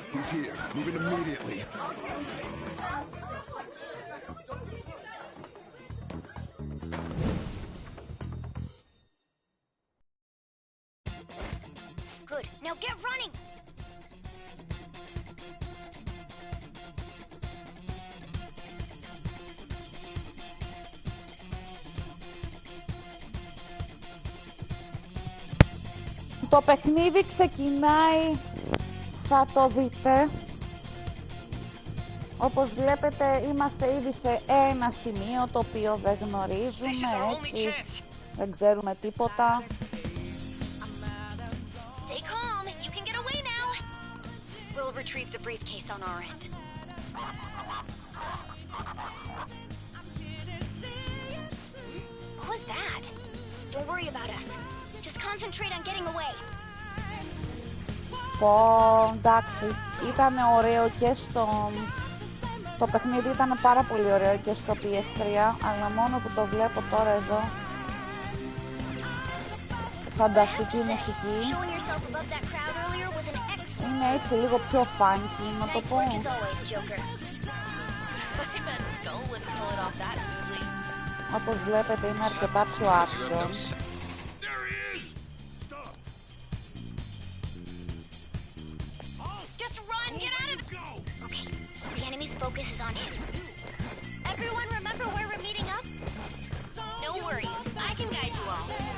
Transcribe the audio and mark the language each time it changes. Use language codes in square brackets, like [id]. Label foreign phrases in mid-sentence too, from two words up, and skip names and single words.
[en] here. Moving immediately. Good. Now get running! [el] Το παιχνίδι ξεκινάει, θα το δείτε. Όπως βλέπετε είμαστε ήδη σε ένα σημείο το οποίο δεν γνωρίζουμε, έτσι, δεν ξέρουμε τίποτα. [en] Stay calm. You can get away now. We'll retrieve the briefcase on our end. What was that? Don't worry about us. Just concentrate on getting away. [el] Εντάξει, ήταν ωραίο και στο... Το παιχνίδι ήταν πάρα πολύ ωραίο και στο PS3, αλλά μόνο που το βλέπω τώρα εδώ. Φανταστική μουσική. Είναι έτσι λίγο πιο funky, να το πω. Όπως βλέπετε είναι αρκετά πιο action. [en] Focus is on him. Everyone remember where we're meeting up? No worries, I can guide you all.